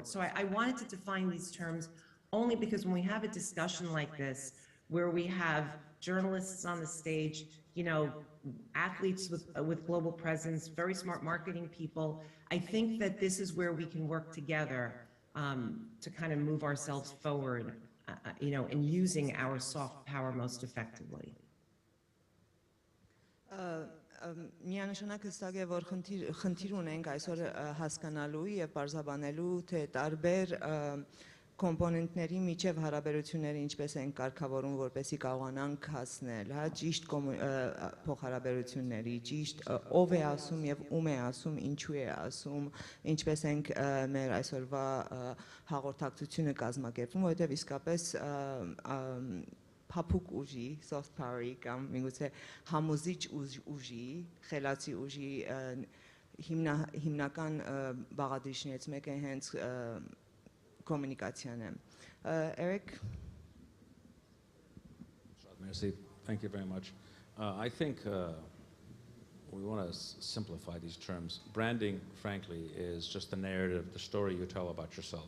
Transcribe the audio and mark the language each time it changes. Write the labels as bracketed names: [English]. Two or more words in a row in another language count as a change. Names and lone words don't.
[English] So I wanted to define these terms only because when we have a discussion like this, where we have journalists on the stage, athletes with global presence, very smart marketing people, I think that this is where we can work together to kind of move ourselves forward, in using our soft power most effectively. [Armenian] Միանշանակ հստակ է, որ խնդիր ունենք այսօր հասկանալու եւ բարձրաբանելու, թե տարբեր կոմպոնենտների միջև հարաբերությունները ինչպես են կարգավորում, որպեսզի կարողանանք հասնել, ճիշտ փոխհարաբերությունների, ճիշտ ով է ասում եւ ում է ասում, ինչու է ասում, ինչպես ենք մեր այսօրվա հաղորդակցությունը կազմակերպում, որովհետեւ իսկապես փափուկ ուժի, [English] soft power- [Armenian] ի կամ միգուցե համոզիչ ուժի, խելացի ուժի հիմնական բաղադրիչներից մեկը հենց communication. [English] Eric? Merci. Thank you very much. I think we want to simplify these terms. Branding, frankly, is just the narrative, the story you tell about yourself.